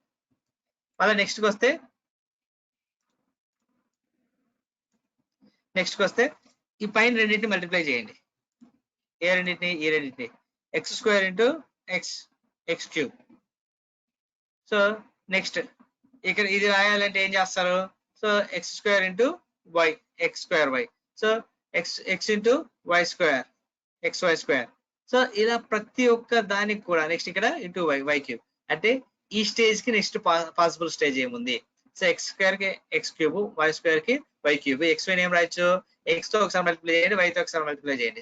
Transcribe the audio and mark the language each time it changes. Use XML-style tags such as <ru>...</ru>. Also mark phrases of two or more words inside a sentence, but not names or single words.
<te>మళ్ళీ నెక్స్ట్ కి వస్తే ఈ పైన రెండింటిని మల్టిప్లై చేయండి. ఈ రెండింటిని x² ఇంటూ x³. సో నెక్స్ట్ ఇక్కడ ఇది రాయాలంటే ఏం చేస్తారు? సో x² ఇంటూ y x²y. సో x ఇంటూ y² xy². సో ఇలా ప్రతి ఒక్క దానికి కూడా నెక్స్ట్ ఇక్కడ ఇంటూ y³ అంటే ఈ స్టేజ్ కి</te> <en>next possible stage</en> <te>ఏముంది? సో x² కి x³ y² కి y³ xy ఏం రాయొచ్చు? x తో ఒకసారి మల్టిప్లై చేయండి, y తో ఒకసారి మల్టిప్లై చేయండి.</te>